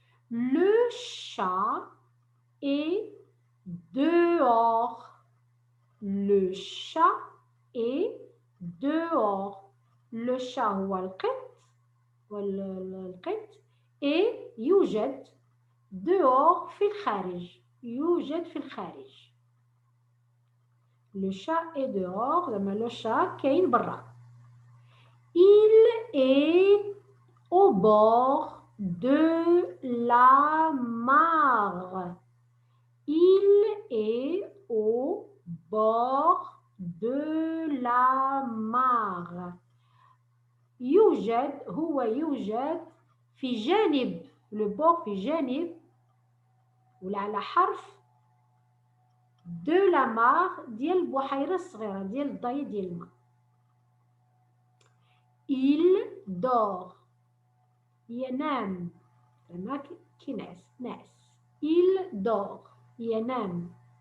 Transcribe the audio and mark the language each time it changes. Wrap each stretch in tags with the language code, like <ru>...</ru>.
<fr>Le chat est dehors. Le chat est dehors. Le chat</fr> <ar>هو القط et يوجد</ar> <fr>dehors</fr> <ar>في الخارج. يوجد في الخارج.</ar> <fr>Le chat est dehors</fr> <ar>زعما</ar> <fr>le chat</fr> <ar>كاين برا.</ar> <fr>Il est au bord de la mare. Il est au bord de la mare.</fr> <ar>يوجد هو يوجد في جانب.</ar> <fr>لو بور</fr> <ar>في جانب ولا على حرف</ar> <fr>دو لا مار</fr> <ar>ديال البحيرة الصغيرة ديال الضي ديال الماء.</ar> <fr>il dort</fr> <ar>ينام زعما كينعس ناعس.</ar> <fr>il dort</fr> <ar>ينام.</ar>